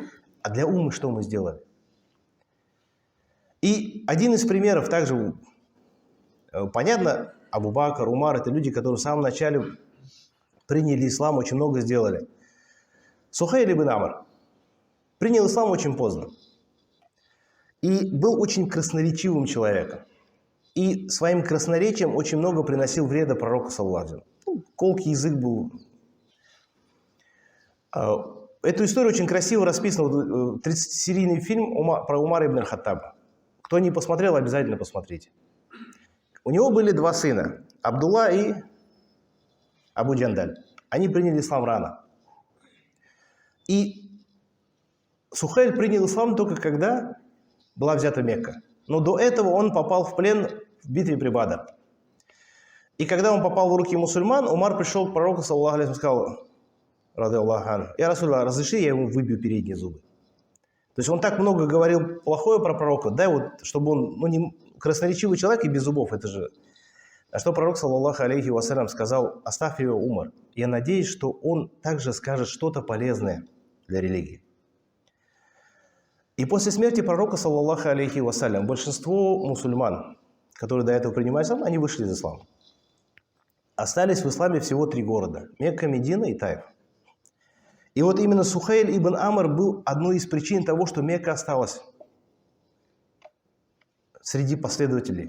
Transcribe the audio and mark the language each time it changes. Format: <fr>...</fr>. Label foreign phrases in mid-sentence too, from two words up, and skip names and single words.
<ru>А для уммы что мы сделали? И один из примеров также, понятно, Абу Бакр, Умар, это люди, которые в самом начале приняли ислам, очень много сделали. Сухейль ибн Амр принял ислам очень поздно. И был очень красноречивым человеком. И своим красноречием очень много приносил вреда пророку,</ru> <ar>صلى الله عليه وسلم.</ar> <ru>Колкий язык был. Эту историю очень красиво расписано. 30-серийный фильм про Умара ибн аль-Хаттаба. Кто не посмотрел, обязательно посмотрите. У него были два сына, Абдулла и Абу Джандаль. Они приняли ислам рано. И Сухейль принял ислам только когда была взята Мекка. Но до этого он попал в плен в битве при Бадр. И когда он попал в руки мусульман, Умар пришел к пророку,</ru> <ar>صلى الله عليه وسلم,</ar> <ru>и сказал,</ru> <ar>رضي الله عنه, يا رسول,</ar> <ru>разреши, я ему выбью передние зубы. То есть он так много говорил плохое про пророка, да, вот, чтобы он, не красноречивый человек и без зубов, это же. А что пророк,</ru> <ar>صلى الله عليه وسلم,</ar> <ru>сказал, оставь его, Умар. Я надеюсь, что он также скажет что-то полезное для религии. И после смерти пророка,</ru> <ar>صلى الله عليه وسلم,</ar> <ru>большинство мусульман, которые до этого принимали ислам, они вышли из ислама. Остались в исламе всего 3 города – Мекка, Медина и Таиф. И вот именно Сухейль ибн Амр был одной из причин того, что Мекка осталась среди последователей.</ru>